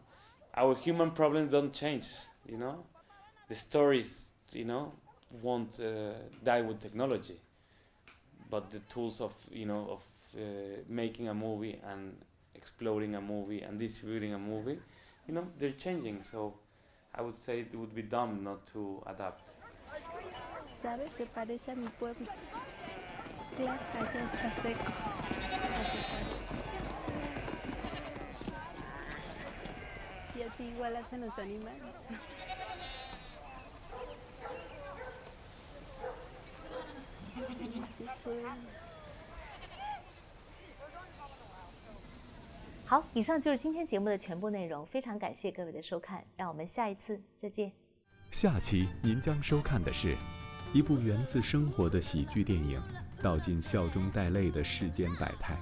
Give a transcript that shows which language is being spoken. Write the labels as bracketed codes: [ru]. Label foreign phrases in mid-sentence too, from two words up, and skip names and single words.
[en] Our human problems don't change, you know. The stories, you know, won't die with technology, but the tools of, you know, of making a movie and exploding a movie and distributing a movie, you know, they're changing. So I would say it would be dumb not to adapt. [es] ¿Sabes? Se parece a mi pueblo. Claro, allá está seco. Y así igual hacen los animales. Así suena. [zh] 好，以上就是今天节目的全部内容，非常感谢各位的收看，让我们下一次再见。下期您将收看的是一部源自生活的喜剧电影，道尽笑中带泪的世间百态。